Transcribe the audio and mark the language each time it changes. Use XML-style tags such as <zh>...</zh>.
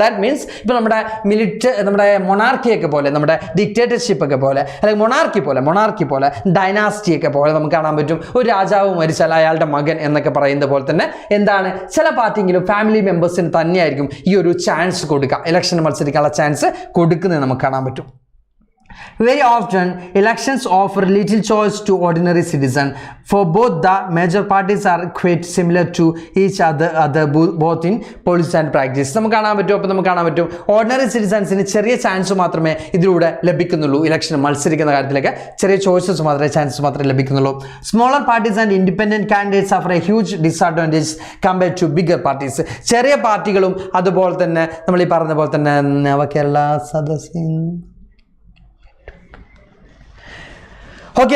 <ml>That means ഇപ്പോൾ നമ്മുടെ മൊണാർക്കിയൊക്കെ പോലെ, നമ്മുടെ ഡിക്റ്റേറ്റർഷിപ്പ് ഒക്കെ പോലെ, അല്ലെങ്കിൽ മൊണാർക്കി പോലെ ഡൈനാസ്റ്റി ഒക്കെ പോലെ നമുക്ക് കാണാൻ പറ്റും. ഒരു രാജാവ് മരിച്ചാൽ അയാളുടെ മകൻ എന്നൊക്കെ പറയുന്നത് പോലെ തന്നെ എന്താണ്, ചില പാർട്ടിയെങ്കിലും ഫാമിലി മെമ്പേഴ്സിന് തന്നെയായിരിക്കും ഈ ഒരു ചാൻസ് കൊടുക്കുക, ഇലക്ഷന് മത്സരിക്കാനുള്ള ചാൻസ് കൊടുക്കുന്നത് നമുക്ക് കാണാൻ പറ്റും.</ml> <en>Very often, elections offer little choice to ordinary citizen. For both the major parties are quite similar to each other both in policy and practice.</en> <ml>നമുക്ക് കാണാൻ പറ്റും ഓർഡിനറി സിറ്റിസൺസിന് ചെറിയ ചാൻസ് മാത്രമേ ഇതിലൂടെ ലഭിക്കുന്നുള്ളൂ. ഇലക്ഷൻ മത്സരിക്കുന്ന കാര്യത്തിലേക്ക് ചെറിയ ചോയ്സസ് മാത്രമേ ലഭിക്കുന്നുള്ളൂ.</ml> <en>Smaller parties and independent candidates suffer a huge disadvantage compared to bigger parties.</en> <ml>ചെറിയ പാർട്ടികളും അതുപോലെ തന്നെ നമ്മൾ ഈ പറഞ്ഞ പോലെ തന്നെ നവകേരള സദസ്സിൻ ഓക്കെ.</ml>